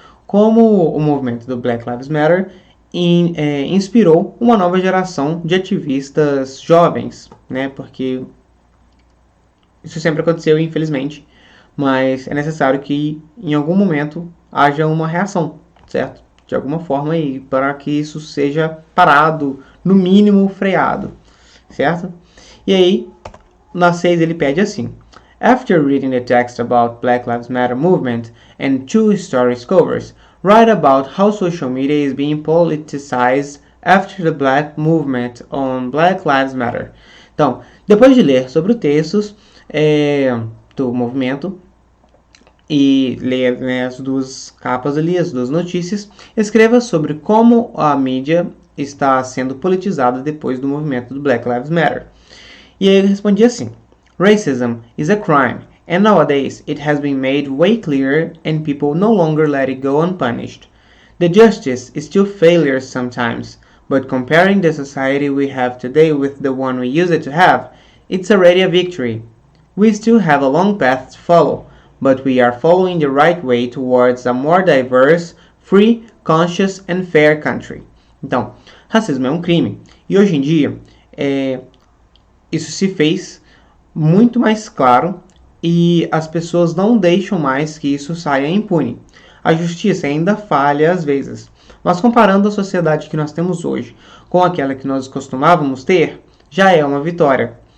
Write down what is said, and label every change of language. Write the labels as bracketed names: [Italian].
[Portuguese] Como o movimento do Black Lives Matter inspirou uma nova geração de ativistas jovens, né? Porque isso sempre aconteceu, infelizmente, mas é necessário que em algum momento haja uma reação, certo? De alguma forma aí, para que isso seja parado, no mínimo freado, certo? E aí, na 6 ele pede assim: [English] After reading the text about Black Lives Matter movement and 2 stories covers, write about how social media is being politicized after the Black movement on Black Lives Matter. [Portuguese] Então, depois de ler sobre os textos do movimento e ler, né, as duas capas ali, as duas notícias, escreva sobre como a mídia está sendo politizada depois do movimento do Black Lives Matter. E aí ele respondia assim: [English] Racism is a crime, and nowadays it has been made way clearer and people no longer let it go unpunished. The justice is still failures sometimes, but comparing the society we have today with the one we used to have, it's already a victory. We still have a long path to follow, but we are following the right way towards a more diverse, free, conscious and fair country. [Portuguese] Então, racismo é um crime. E hoje em dia, isso se fez muito mais claro e as pessoas não deixam mais que isso saia impune. A justiça ainda falha às vezes, mas comparando a sociedade que nós temos hoje com aquela que nós costumávamos ter, já é uma vitória.